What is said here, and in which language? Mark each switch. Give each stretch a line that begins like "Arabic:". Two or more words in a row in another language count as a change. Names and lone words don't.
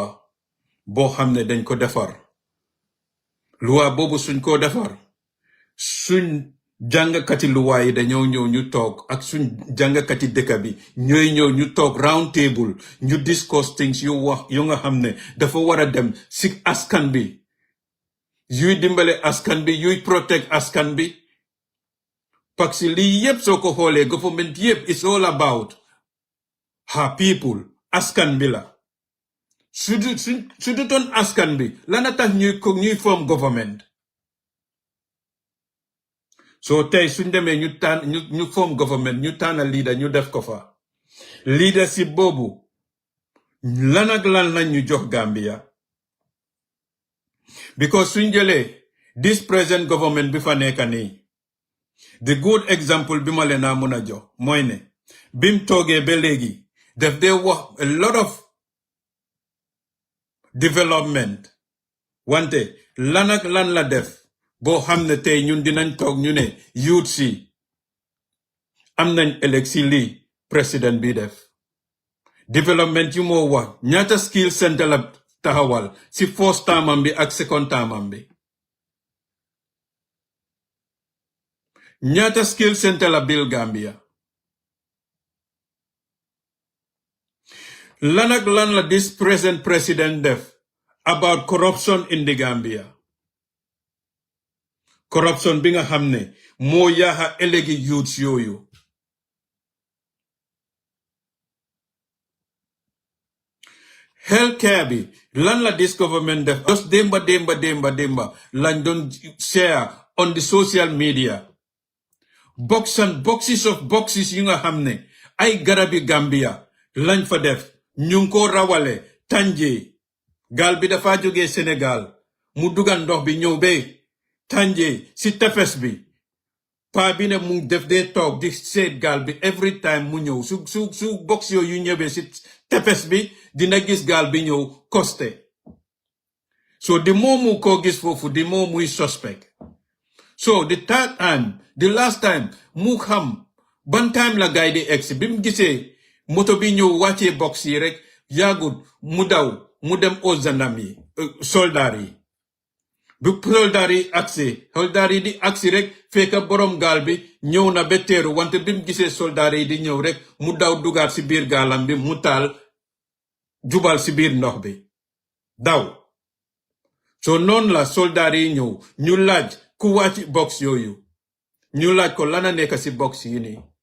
Wolof: boo xam ne dañ ko defar loi boobu suñ ko defar suñ jàngkati loi yi dañoo ñëw ñu toog ak suñ jàngkati dëkk bi ñooy ñëw ñu toog
English: round table
Wolof: ñu
English: discuss things
Wolof: yu nga xam ne dafa war a dem ci askan bi yuy dimbale askan bi yuy protect askan bi
French: parce que
Wolof: lii yëpp soo ko xoolee government yëpp
English: it's all about her people
Wolof: askan bi la su dutoon askan bi lana tax ñuy
English: form government.
Wolof: So tey suñ demee ñu
English: form government
Wolof: ñu tànn leader ñu def ko fa leadership boobu lan ak lan lañ ñu jox Gambia because suñ jëlee
English: this present government
Wolof: bi fa nekk nii
English: the good example
Wolof: bi ma leen a mën a jox mooy ne bim toogee ba léegi def dee wax
English: a lot of
Wolof: development wante lan ak lan la def boo xam ne tey ñun dinañ toog ñu ne youth si am nañ ëllëg si lii président bi def development yu moo wax ñaata skill center la taxawal si first termam bi ak second termam bi ñaata skill center la bil Gambia lan ak lan la
English: this present president
Wolof: def
English: about corruption in the Gambia
Wolof: corruption bi nga xam ne moo yaaxa ëllëgi youths yooyu healthcare bi lan la this government def just démba lañ doon
English: share on the social media boxes
Wolof: yu nga xam ne ay garabi Gambia lañ fa def ñu ngi ko rawale Tànjee gaal bi dafa jógee Sénégal mu dugal ndox bi ñëw ba Tànjee si tefes bi paa bi ne mu def dee toog di seet gaal bi
English: every time
Wolof: mu ñëw su box yooyu ñëwee si tefes bi dina gis gaal bi ñëw costé so di moomu koo gis foofu di moom muy suspect
English: so the last time
Wolof: mu xam ban time la gaay di egsi bi mu gisee moto bi ñëw wàccee box yi rek yaagut mu daw mu dem
French: aux gendarmes
Wolof: yi soldaar yi bu soldaar yi di agsi rek fekk borom gaal bi ñëw na ba teeru wante bi mu gisee soldaar yi di ñëw rek mu daw dugaat si biir gaalam bi mu taal jubal si biir ndox bi daw so noonu la soldaar yi ñëw ñu laaj ku wàcc box yooyu ñu laaj ko lana nekk si box yi nii